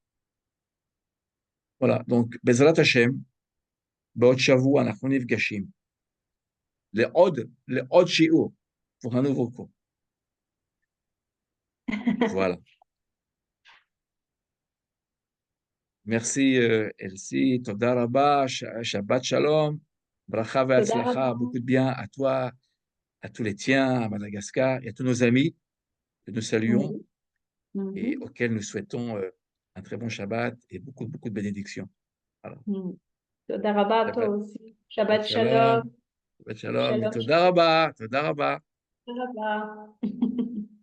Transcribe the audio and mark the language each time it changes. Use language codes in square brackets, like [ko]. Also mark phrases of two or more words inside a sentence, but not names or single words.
[fr] Voilà. Donc, [he] בעזרת השם, בעוד שבוע, אנחנו נפגשים. לעוד שיעור, [fr] pour un nouveau cours. Voilà. Merci, Elsie. [he] תודה רבה, שבת שלום, ברכה תודה רבה. ve'atzlacha, [fr] beaucoup de bien à toi, à tous les tiens, à Madagascar et à tous nos amis que nous saluons Oui. et Mhm. auxquels nous souhaitons un très bon Shabbat et beaucoup, beaucoup de bénédictions. Voilà. [he] Mhm. תודה רבה, [fr] toi [he] Shabbat, [fr] aussi. [he] Shabbat שבת שלום. שלום, שבת שלום, et Shalom. תודה רבה, תודה רבה. תודה רבה.